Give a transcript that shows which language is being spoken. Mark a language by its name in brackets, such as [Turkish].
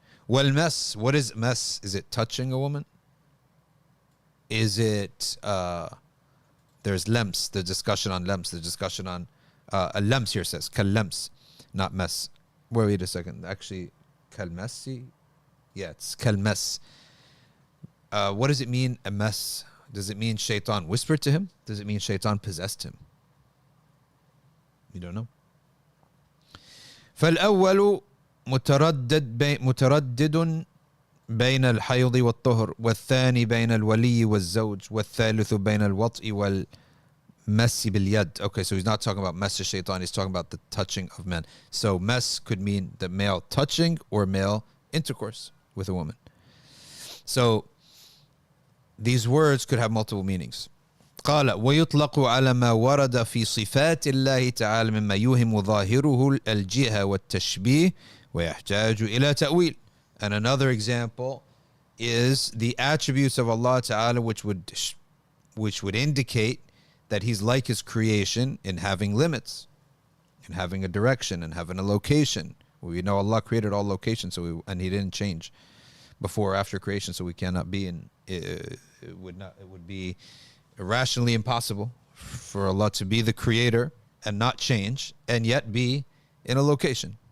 [English] Well-mas, what is mas? Is it touching a woman? Is it, there's lems, the discussion on lems, the discussion on, lems here says, kal-lems, not mes. Wait a second, actually, kal-mesi? Yeah, it's kal-mes. What does it mean, a mess? Does it mean shaitan whispered to him? Does it mean shaitan possessed him? You don't know. [Arabic] فالأول متردد بين الحيض والطهر والثاني بين الولي والزوج والثالث بين الوطء والمس باليد. [English] Okay, so he's not talking about mess to shaitan, he's talking about the touching of men. So mess could mean the male touching or male intercourse with a woman. So these words could have multiple meanings. [Arabic] قال ويطلق على ما ورد في صفات الله تعالى مما يوهم ظاهره الجهة والتشبيه ويحتاج إلى تأويل. [English] And another example is the attributes of Allah Ta'ala which would indicate that he's like his creation in having limits, in having a direction, and having a location. We know Allah created all locations, and he didn't change before or after creation, so we cannot be in it would be irrationally impossible for Allah to be the creator and not change and yet be in a location.